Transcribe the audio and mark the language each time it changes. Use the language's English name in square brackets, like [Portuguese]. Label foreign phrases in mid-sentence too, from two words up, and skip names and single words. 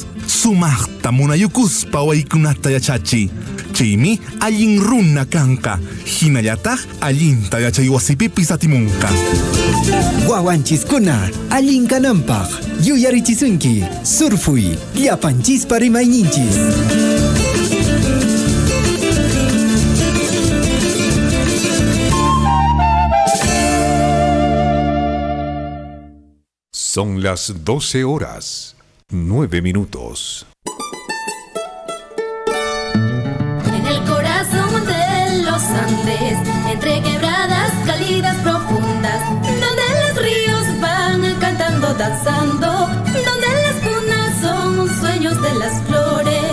[Quechua] Sumaqta munayukuspa waykunata yachachi. Chaymi allin runa kanqa. Hinallataq allinta yachay wasipipis atimunqa. Wawanchiskuna allinkananpaq yuyarichisunki surfuy llapanchispa rimayninchis. [Spanish] Son las 12 horas, 9 minutos. En el corazón de los Andes, entre quebradas cálidas profundas, donde los ríos van cantando, danzando, donde las cunas son sueños de las flores.